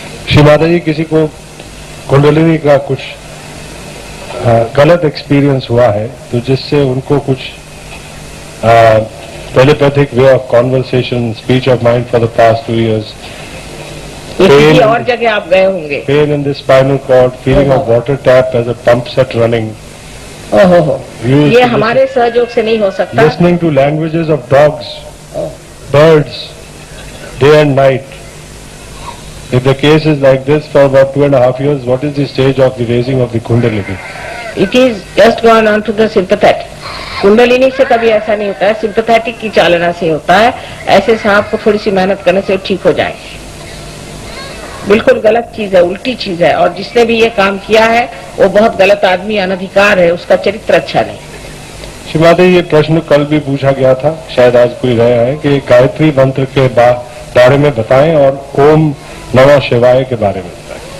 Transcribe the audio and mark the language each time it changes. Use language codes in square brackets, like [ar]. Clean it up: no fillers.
[hi] श्री माता जी, किसी को कुंडलिनी का कुछ गलत एक्सपीरियंस हुआ है तो जिससे उनको कुछ [en] telepathic way of conversation, speech of mind for the past 2 years, [hi] किसी और जगह आप गए होंगे, [en] pain in the spinal cord, feeling of water tap as a pump set running, [hi] ओहो, ये हमारे सहयोग से नहीं हो सकता। [en] listening to languages of dogs, birds, day and night. If the case is like this for about 2.5 years, what is the stage of the raising of the Kundalini? It is just gone on to the sympathetic. [hi] Kundalini से कभी ऐसा नहीं होता है, sympathetic की चालना से होता है। ऐसे सांप को थोड़ी सी मेहनत करने से ठीक हो जाएंगे। बिल्कुल गलत चीज है, उल्टी चीज है, और जिसने भी ये काम किया है वो बहुत गलत आदमी, अनधिकार है, उसका चरित्र अच्छा नहीं। श्रीमाता, ये प्रश्न कल भी पूछा गया था, शायद आज कोई गया है, कि गायत्री मंत्र के बारे में बताएं और ओम नमः शिवाय के बारे में बताएं।